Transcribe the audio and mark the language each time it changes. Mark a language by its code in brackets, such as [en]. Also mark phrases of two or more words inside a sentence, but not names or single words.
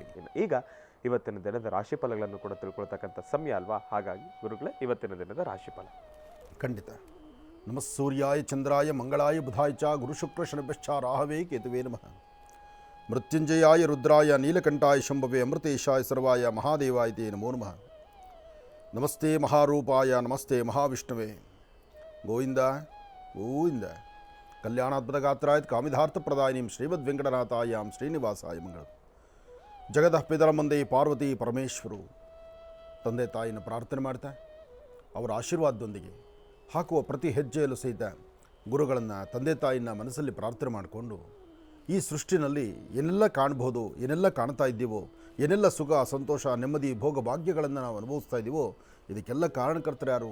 [kn] ಈಗ ಇವತ್ತಿನ ದಿನದ ರಾಶಿಫಲಗಳನ್ನು ಕೂಡ ತಿಳ್ಕೊಳ್ತಕ್ಕಂಥ ಸಮಯ ಅಲ್ವಾ? ಹಾಗಾಗಿ ಗುರುಗಳೇ, ಇವತ್ತಿನ ದಿನದ ರಾಶಿಫಲ ಖಂಡಿತ. [sa] ನಮಃ ಸೂರ್ಯಾಯ ಚಂದ್ರಾಯ ಮಂಗಳಾಯ ಬುಧಾಯ ಚ ಗುರು ಶುಕ್ರ ಶನಿಭ್ಯಶ್ಚ ರಾಹವೇ ಕೇತುವೇ ನಮಃ. ಮೃತ್ಯುಂಜಯಾಯ ರುದ್ರಾಯ ನೀಲಕಂಠಾಯ ಶಂಭವೇ ಅಮೃತೇಶಾಯ ಸರ್ವಾಯ ಮಹಾದೇವಾಯ ತೇ ನಮೋ ನಮಃ. ನಮಸ್ತೆ ಮಹಾರೂಪಾಯ ನಮಸ್ತೆ ಮಹಾವಿಷ್ಣುವೇ. ಗೋವಿಂದ ಗೋವಿಂದ. ಕಲ್ಯಾಣಾದ್ಭುತಗಾತ್ರಾಯ ಕಾಮಿಧಾರ್ಥಪ್ರದಾಯಿನೀಂ ಶ್ರೀಮದ್ ವೆಂಕಟನಾಥಾಯಾಂ ಶ್ರೀನಿವಾಸಾಯ ಮಂಗಳ. ಜಗದಃ ಪಿತರ [kn] ಮುಂದೆ ಪಾರ್ವತಿ ಪರಮೇಶ್ವರು ತಂದೆ ತಾಯಿನ ಪ್ರಾರ್ಥನೆ ಮಾಡ್ತಾ ಅವರ ಆಶೀರ್ವಾದದೊಂದಿಗೆ ಹಾಕುವ ಪ್ರತಿ ಹೆಜ್ಜೆಯಲ್ಲೂ ಸಹಿತ ಗುರುಗಳನ್ನು ತಂದೆ ತಾಯಿನ ಮನಸ್ಸಲ್ಲಿ ಪ್ರಾರ್ಥನೆ ಮಾಡಿಕೊಂಡು ಈ ಸೃಷ್ಟಿನಲ್ಲಿ ಏನೆಲ್ಲ ಕಾಣ್ಬೋದು, ಏನೆಲ್ಲ ಕಾಣ್ತಾ ಇದ್ದೀವೋ, ಏನೆಲ್ಲ ಸುಖ ಸಂತೋಷ ನೆಮ್ಮದಿ ಭೋಗ ಭಾಗ್ಯಗಳನ್ನು ನಾವು ಅನುಭವಿಸ್ತಾ ಇದ್ದೀವೋ ಇದಕ್ಕೆಲ್ಲ ಕಾರಣಕರ್ತರು ಯಾರು?